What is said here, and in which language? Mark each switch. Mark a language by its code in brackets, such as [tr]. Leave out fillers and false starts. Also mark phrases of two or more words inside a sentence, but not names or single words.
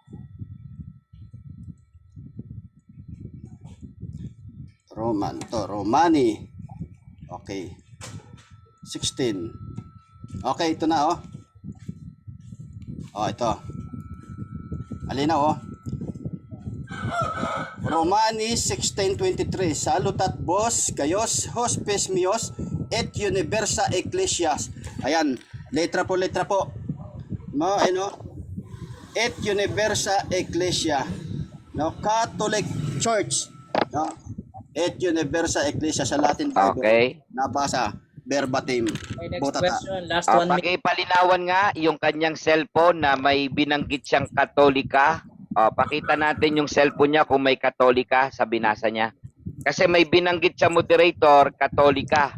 [tl] Romani. [en] Okay. 16. [tl] Okay, ito na ito. Alina Romani 16:23. [la] Salutat vos kayos hospes mios et universa ecclesias. [tl] Ayan, letra po. [la] Et universa ecclesia. [en] No, Catholic Church. No? [la] Et universa ecclesia sa [en] Latin Bible. Okay. [tl] Nabasa verbatim. [en] Okay, next Botata. question. Last 1 minute. [tl] Pakipalinawan nga yung kanyang cellphone na may binanggit siyang Katolika. Pakita natin yung cellphone niya kung may Katolika sa binasa niya. Kasi may binanggit siya moderator, Katolika.